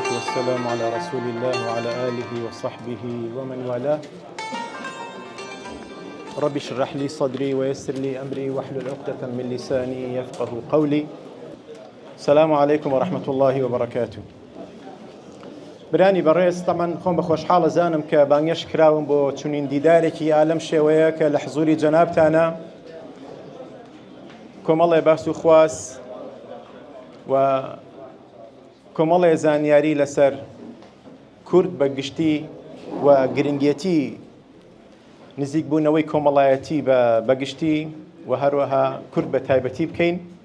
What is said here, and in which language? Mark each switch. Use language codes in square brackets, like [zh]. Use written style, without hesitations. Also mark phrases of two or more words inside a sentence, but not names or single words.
[ar] والسلام على رسول الله وعلى آله وصحبه ومن والاه. رب اشرح لي صدري ويسر لي أمري واحلل عقدة من لساني يفقه قولي. السلام عليكم ورحمة الله وبركاته. [ckb] براني بەڕێز طبعا خۆم بە خۆشحاڵە زانم کە بانگێش کراوم بۆ چونین دیدارێکی ئالەم شێوەیە کە لە حزوری جەنابتانە کۆمەڵێ باس و خواست و کۆمەڵێ زانیاری لەسەر کورد بە گشتی و گرنگێتی نزیک بوونەوەی کۆمەڵایەتی بە گشتی و هەروەها کورد بە تایبەتی بکەین.